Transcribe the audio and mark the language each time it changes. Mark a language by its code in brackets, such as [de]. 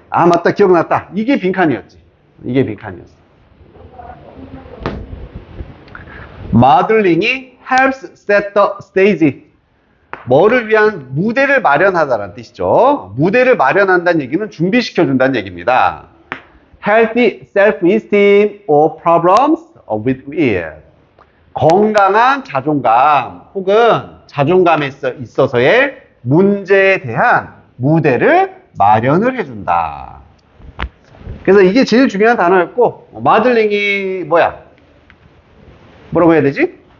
[ko] 맞다, 기억났다. 이게 빈칸이었지. 이게 빈칸이었어. [en] Modeling이 helps set the stage. [ko] 뭐를 위한 무대를 마련하다라는 뜻이죠. 무대를 마련한다는 얘기는 준비시켜준다는 얘기입니다. [en] Healthy self-esteem or problems with it. [ko] 건강한 자존감 혹은 자존감에 있어서의 문제에 대한 무대를 마련을 해준다. 그래서 이게 제일 중요한 단어였고, 마들링이 뭐야? 뭐라고 해야 되지?